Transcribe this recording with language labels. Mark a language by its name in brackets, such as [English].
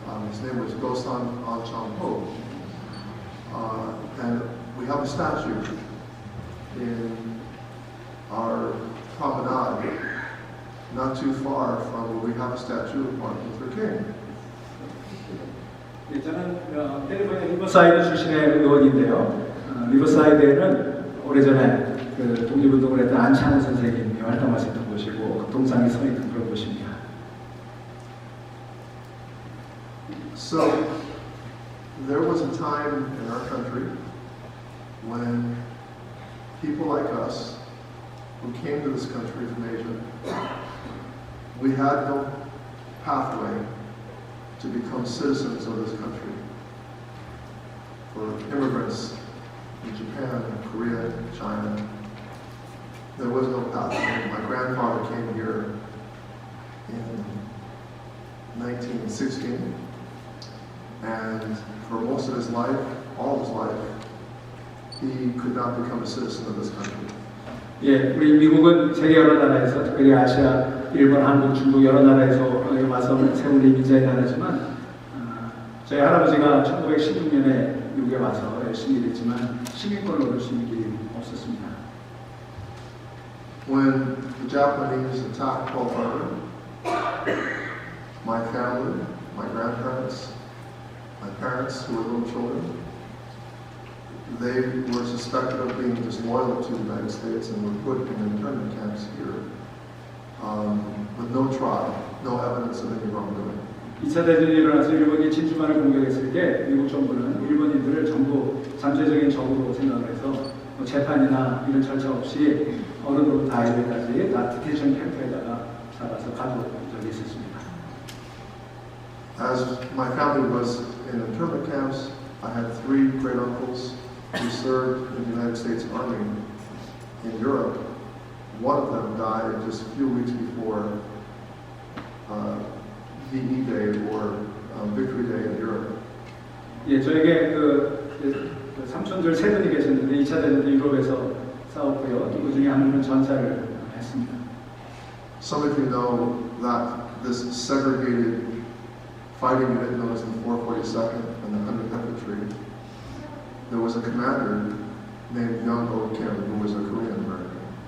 [English] His name was Gosan Chang-ho. And we have a statue in our promenade, not too far from where we have a statue of Martin Luther King. [Korean] 네, 저는 캘리포니아 리버사이드 출신의 의원인데요. 리버사이드에는 오래전에 그 독립운동을 했던 안창호 선생님이 활동하셨던 곳이고 동상이 서 있는 그런 곳입니다. [English] So there was a time in our country when people like us who came to this country from Asia, we had no pathway to become citizens of this country. For immigrants in Japan, Korea, China, there was no pathway. My grandfather came here in 1916, and for most of his life, all of his life, he could not become a citizen of this country. [Korean] 예, 우리 미국은 세계 여러 나라에서 특별히 아시아, 일본, 한국, 중국 여러 나라에서 와서 세운 이민자의 나라지만 저희 할아버지가 1916년에 미국에 와서 열심히 일했지만 시민권을 얻을 수 있는 길이 없었습니다. [English] When the Japanese attacked Pearl Harbor, my family, my grandparents, my parents who were little children, they were suspected of being disloyal to the United States and were put in internment camps here with no trial, no evidence of any wrongdoing. [Korean] 2차 대전이 일어나서 일본이 진주만을 공격했을 때 미국 정부는 일본인들을 전부 잠재적인 적으로 생각을 해서 재판이나 이런 절차 없이 어른으로 다이브까지 다 디테이션 캠프에다가 잡아서 가두었던 적이 있었습니다. [English] As my family was in internment camps, I had 3 great uncles who served in the United States Army in Europe. One of them died just a few weeks before VE Day or Victory Day in Europe. [Korean] 예, 저에게 삼촌들 3분이 계셨는데 2차 대전 때 유럽에서 싸웠고요. 그 중에 한 분은 전사를 했습니다. [English] Some of you know that this segregated fighting unit known as the 442nd and the 100th Infantry, there was a commander named Young Oh Kim who was a Korean American.